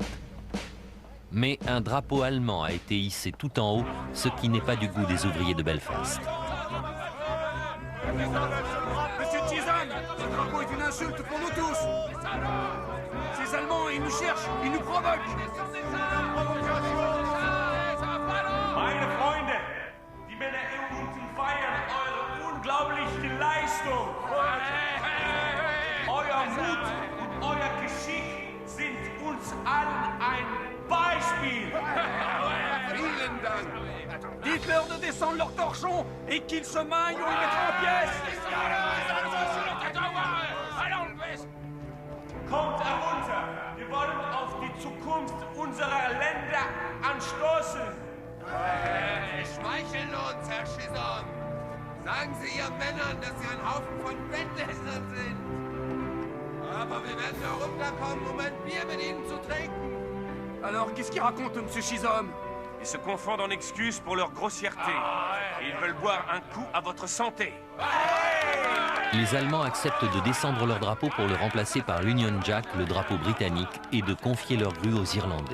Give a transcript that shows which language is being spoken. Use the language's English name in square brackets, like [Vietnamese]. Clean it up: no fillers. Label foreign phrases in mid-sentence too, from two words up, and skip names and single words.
[French] Mais un drapeau allemand a été hissé tout en haut, ce qui n'est pas du goût des ouvriers de Belfast. Monsieur Chisholm, ce drapeau est une insulte pour nous tous. Ces Allemands, ils nous cherchent, ils nous provoquent. [German] Meine Freunde, die Männer unten feiern eure unglaubliche Leistung. Euer Mut und euer Geschick sind uns allen ein Beispiel. Vielen Dank. [French] Dites-leur de descendre leur torchon et qu'ils se maillent ou ils mettront en pièces. [German] Kommt herunter, wir wollen auf die Zukunft unserer Länder anstoßen. Schmeicheln uns, Herr Chisholm. Sagen Sie Ihren Männern, dass Sie ein Haufen von Bettlästern sind. Aber wir werden herunterkommen, um ein Bier mit Ihnen zu trinken. [French] Alors, qu'est-ce qu'ils racontent, Monsieur Chisholm? Ils se confondent en excuses pour leur grossièreté. Ils veulent boire un coup à votre santé. Les Allemands acceptent de descendre leur drapeau pour le remplacer par l'Union Jack, le drapeau britannique, et de confier leur grue aux Irlandais.